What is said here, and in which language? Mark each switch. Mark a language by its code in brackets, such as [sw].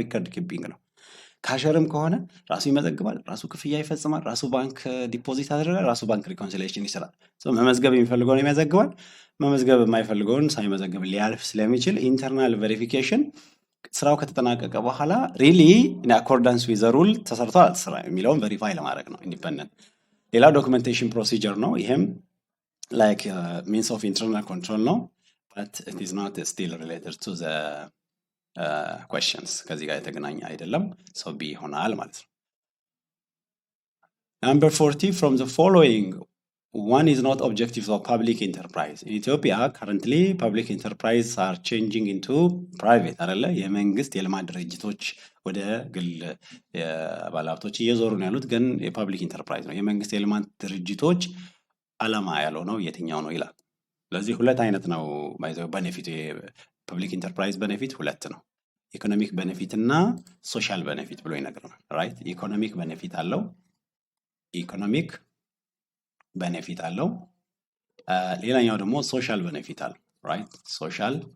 [am] ሪከርድ ኪፒንግ ነው። ካሸርም ከሆነ ራሱ ይመዘግባል፣ ራሱ ክፍያ ይፈጽማል፣ ራሱ ባንክ ዲፖዚት ያደርጋል፣ ራሱ ባንክ ሪኮንሲሌሽን ይሰራል። መመዝገብ የሚፈልገውን ይመዘግባል፣ መመዝገብ የማይፈልገውን ሳይመዘግብ ሊያልፍ ስለሚችል ኢንተርናል ቬሪፊኬሽን ስራው ከተጠናቀቀ በኋላ ሪሊ ኢን አኮርዳንስ ዊዝ ዘ ሩል ተሰርቷል አልተሰራ የሚለውን ቬሪፋይ ለማድረግ ነው ኢንዲፔንደንት። ሌላው ዶክመንቴሽን ፕሮሲጀር ነው። ይሄም ላይክ ሚንስ ኦፍ ኢንተርናል ኮንትሮል ነው [en] but it is not still related to the questions። [am] ከዚህ ጋር የተገናኘ አይደለም። ሰው ቢ ይሆናል ማለት ነው። [en] Number 40 from the following one is not objectives of public enterprise. In Ethiopia currently public enterprise are changing into private [am] አይደለ? የመንግስት የልማት ድርጅቶች ወደ ግል ባለሀብቶች እየዞሩ ነው ያሉት፣ ግን የፐብሊክ ኢንተርፕራይዝ ነው። የመንግስት የልማት ድርጅቶች አላማ ያለው ነው የትኛው ነው ይላል። ስለዚህ ሁለት አይነት ነው ባይዘው ቤኔፊት። የፐብሊክ ኢንተርፕራይዝ ቤኔፊት ሁለት ነው። ኢኮኖሚክ ቤኔፊት እና ሶሻል ቤኔፊት ብሎ ይነግረናል። ራይት ኢኮኖሚክ ቤኔፊት አለው፣ ኢኮኖሚክ ቤኔፊት አለው። ሌላኛው ደግሞ ሶሻል ቤኔፊት አለው። ራይት ሶሻል